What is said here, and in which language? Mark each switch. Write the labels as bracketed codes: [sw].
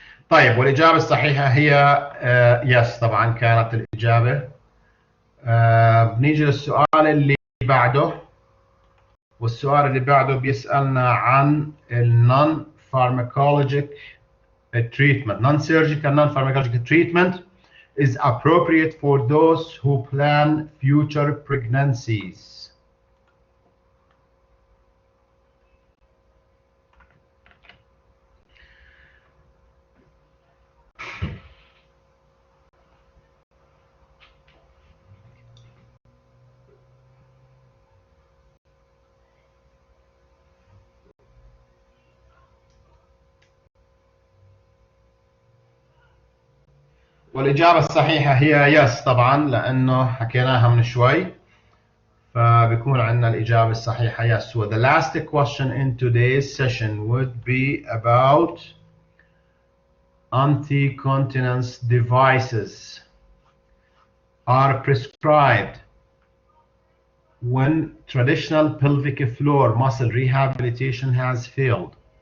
[ar] طيب والإجابة الصحيحة هي يس طبعا كانت الإجابة. بنيجي للسؤال اللي بعده، والسؤال اللي بعده بيسألنا عن non pharmacologic treatment. [en] Non-surgical non-pharmacological treatment is appropriate for those who plan future pregnancies. [ar] والإجابة الصحيحة هي يس طبعا، لأنه حكيناها من شوي، فبيكون عندنا الإجابة الصحيحة yes. [en] So the last question in today's session would be about anti-continence devices are prescribed when traditional pelvic floor muscle rehabilitation has failed.